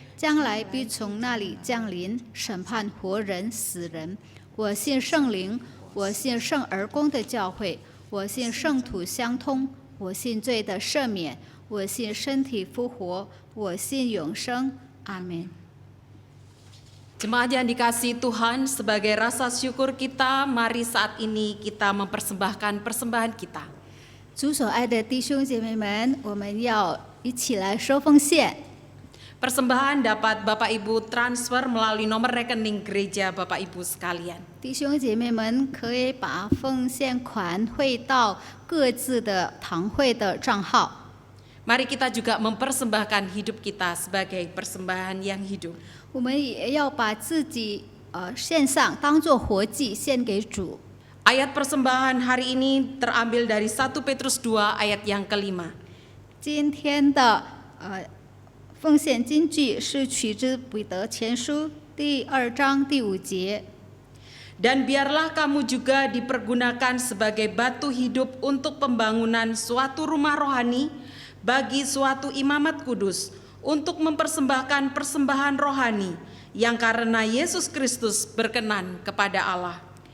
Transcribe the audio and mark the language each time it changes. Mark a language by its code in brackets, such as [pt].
[zh] 将来必从那里降临，审判活人死人。我信圣灵，我信圣而公的教会，我信圣土相通，我信罪的赦免，我信身体复活，我信永生。阿门。 [id] Jemaat yang dikasihi Tuhan, sebagai rasa syukur kita, mari saat ini kita mempersembahkan persembahan kita. [zh] 主所爱的弟兄姐妹们，我们要一起来收奉献。 [id] Persembahan dapat Bapak Ibu transfer melalui nomor rekening gereja Bapak Ibu sekalian. [zh] 弟兄姐妹们可以把奉献款汇到各自的堂会的账号。 [id] Mari kita juga mempersembahkan hidup kita sebagai persembahan yang hidup. [zh] 我们也要把自己献上，当作活祭献给主。 [id] Ayat persembahan hari ini terambil dari 1 Petrus 2 ayat yang kelima. [zh] 今天的奉献金句是取自彼得前书第2章第5节。 [id] Dan biarlah kamu juga dipergunakan sebagai batu hidup untuk pembangunan suatu rumah rohani bagi suatu imamat kudus untuk mempersembahkan persembahan rohani yang karena Yesus Kristus berkenan kepada Allah.